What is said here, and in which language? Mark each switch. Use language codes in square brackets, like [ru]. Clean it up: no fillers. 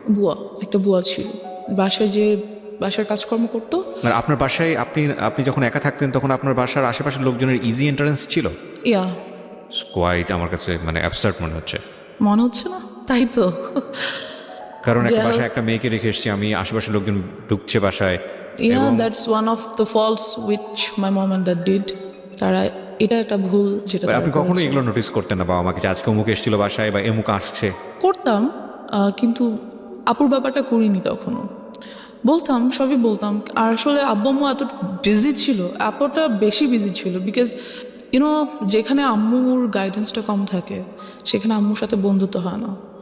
[bn] বুয়া, একটা বুয়া ছিল বাসায়, যে বাসার কাজকর্ম করতো। আর আপনার বাসায় আপনি যখন একা থাকতেন তখন আপনার বাসার আশেপাশের লোকজনের ইজি এন্ট্রান্স ছিল? ইয়া, কোয়াইট আমার কাছে মানে অ্যাবসার্ড মনে হচ্ছে। মনে হচ্ছে না? তাই তো। কারণ একটা যাই হোক। বাসায় একটা মেয়েকে রেখে এসেছি আমি, আশেপাশের লোকজন ঢুকছে বাসায়। [en] Yeah, that's one of the faults which my mom and dad did. [bn] তারা, এটা একটা ভুল যেটা তারা আপনি কখনো করেছে। এগুলো নোটিস করতেন না বাবা মাকে যে আজকে অমুক এসেছিল বাসায় বা এমুক আসছে? করতাম, কিন্তু আপুর ব্যাপারটা করিনি তখনও। বলতাম, সবই বলতাম। আর আসলে আব্বু আম্মু এত বিজি ছিল, এতটা বেশি বিজি ছিল, [en] because you know [bn] যেখানে আম্মুর গাইডেন্সটা কম থাকে সেখানে আম্মুর সাথে বন্ধুত্ব হয় না।